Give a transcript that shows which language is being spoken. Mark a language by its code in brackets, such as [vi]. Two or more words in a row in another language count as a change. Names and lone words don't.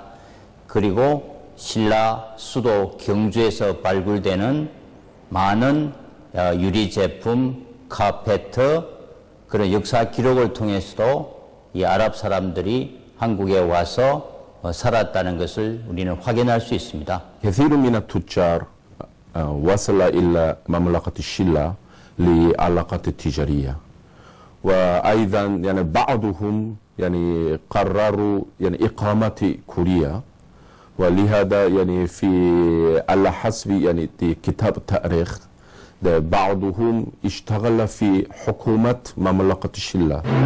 [ko] 그리고 신라 수도 경주에서 발굴되는 많은 유리 제품, 카페트 그런 역사 기록을 통해서도 이 아랍 사람들이 한국에 와서 살았다는 것을 우리는 확인할 수 있습니다. [ar] كثير من التجار وصل إلى مملكة الشلة لعلاقات تجارية، وأيضا يعني بعضهم يعني قرروا يعني إقامة كوريا، ولهذا يعني في على حسب يعني كتاب التاريخ بعضهم اشتغل في حكومة مملكة الشلة.